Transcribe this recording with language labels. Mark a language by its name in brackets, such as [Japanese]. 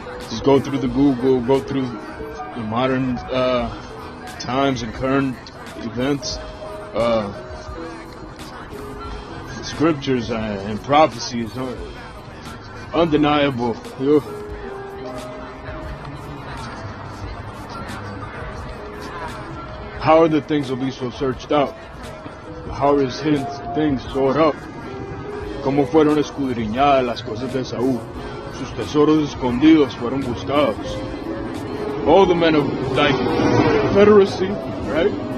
[English] Just go through the Google, go through the modern times and current events, scriptures and prophecies, undeniable. How are the things of Esau searched out? How are his hidden things stored up? [Spanish] ¿Cómo fueron escudriñadas las cosas de Saúl? Sus tesoros escondidos fueron buscados. [English] All the men of like Confederacy, right?